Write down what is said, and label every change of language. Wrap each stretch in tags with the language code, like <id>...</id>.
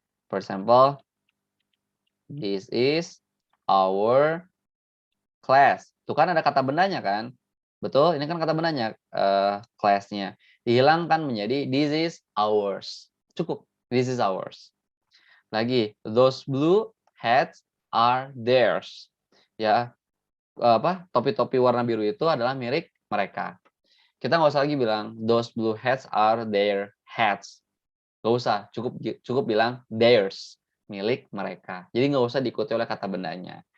<en>For example, this is our class.</en> <id>Itu kan ada kata bendanya kan? Betul? Ini kan kata bendanya class-nya. Dihilangkan menjadi</id> <en>this is ours. Cukup. This is ours. Lagi, those blue hats are theirs.</en> <id>Ya, topi-topi warna biru itu adalah milik mereka. Kita nggak usah lagi bilang</id> <en>those blue hats are their hats.</en> <id>Nggak usah, cukup bilang theirs, milik mereka. Jadi nggak usah diikuti oleh kata bendanya.</id>